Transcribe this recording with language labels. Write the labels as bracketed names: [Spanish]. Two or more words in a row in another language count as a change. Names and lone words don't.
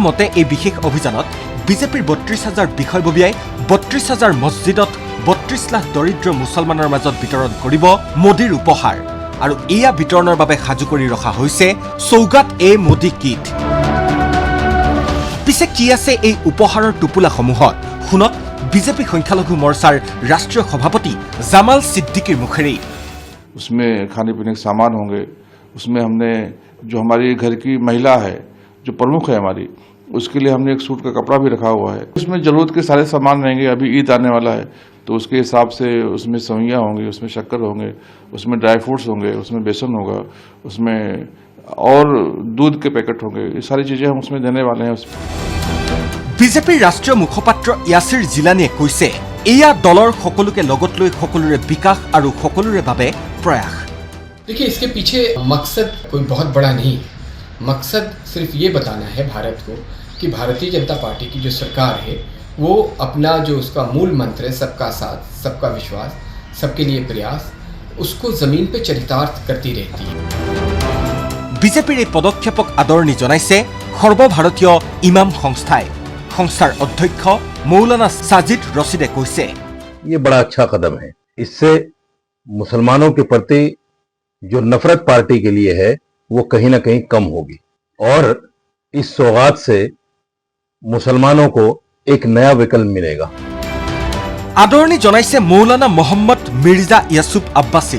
[Assamese] মতে এই বিশেষ অভিযানত বিজেপিৰ ৩২,০০০ বিষয়ববীয়াই ৩২,০০০ মছজিদত ৩২ লাখ দৰিদ্ৰ মুছলমানৰ মাজত বিতৰণ কৰিব মোদীৰ উপহাৰ আৰু এয়া বিতৰণৰ বাবে সাজু কৰি ৰখা হৈছে সৌগাত এ মোদী কিট পিছে কি আছে এই উপহাৰৰ টোপোলাসমূহত শুনক বিজেপি সংখ্যালঘু মোৰ্চাৰ ৰাষ্ট্ৰীয় সভাপতি জামাল চিদ্দিকীৰ মুখেৰে [Hindi] उसमें खाने पीने के सामान होंगे उसमें हमने जो हमारी घर की महिला है जो प्रमुख है हमारी उसके लिए हमने एक सूट का कपड़ा भी रखा हुआ है उसमें जरूरत के सारे सामान रहेंगे अभी ईद आने वाला है तो उसके हिसाब से उसमें सवैयाँ होंगी उसमें शक्कर होंगे उसमें ड्राई फ्रूट्स होंगे उसमें बेसन होगा उसमें और दूध के पैकेट होंगे ये सारी चीज़ें हम उसमें देने वाले हैं [Assamese] বিজেপিৰ ৰাষ্ট্ৰীয় মুখপাত্ৰ ইয়াছিৰ জিলানীয়ে কৈছে এয়া দলৰ সকলোকে লগত লৈ সকলোৰে বিকাশ আৰু সকলোৰে বাবে প্ৰয়াস [Hindi] देखिए इसके पीछे मकसद कोई बहुत बड़ा नहीं मकसद सिर्फ ये बताना है भारत को कि भारतीय जनता पार्टी की जो सरकार है वो अपना जो उसका मूल मंत्र है सबका साथ सबका विश्वास सबके लिए प्रयास उसको जमीन पे चरितार्थ करती रहती है [Assamese] বিজেপিৰ এই পদক্ষেপক আদৰণি জনাইছে সৰ্বভাৰতীয় ইমাম সংস্থাই সংস্থাৰ অধ্যক্ষ মৌলানা সাজিদ ৰছিদে কৈছে [Hindi] ये बड़ा अच्छा कदम है इससे मुसलमानों के प्रति जो नफरत पार्टी के लिए है वो कहीं ना कहीं कम होगी और इस सौगात से मुसलमानों को एक नया विकल्प मिलेगा [Assamese] আদৰণি জনাইছে মৌলানা মহম্মদ মিৰ্জা য়াছুফ আব্বাছী